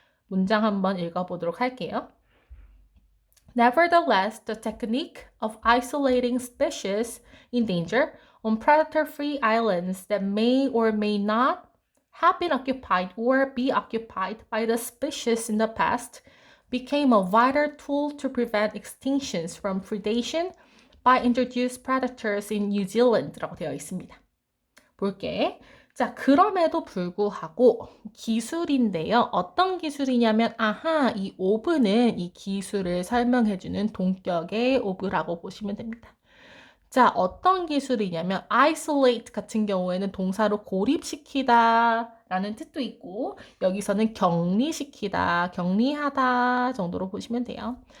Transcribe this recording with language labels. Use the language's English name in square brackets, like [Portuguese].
[Korean] 문장 한번 읽어보도록 할게요. [English] Nevertheless, the technique of isolating species in danger on predator-free islands that may or may not have been occupied or be occupied by the species in the past became a vital tool to prevent extinctions from predation by introduced predators in New Zealand라고 [Korean] 되어 있습니다. 볼게. 자, 그럼에도 불구하고 기술인데요. 어떤 기술이냐면 이 오브는 이 기술을 설명해주는 동격의 오브라고 보시면 됩니다. 자, 어떤 기술이냐면 isolate 같은 경우에는 동사로 고립시키다 라는 뜻도 있고 여기서는 격리시키다, 격리하다 정도로 보시면 돼요.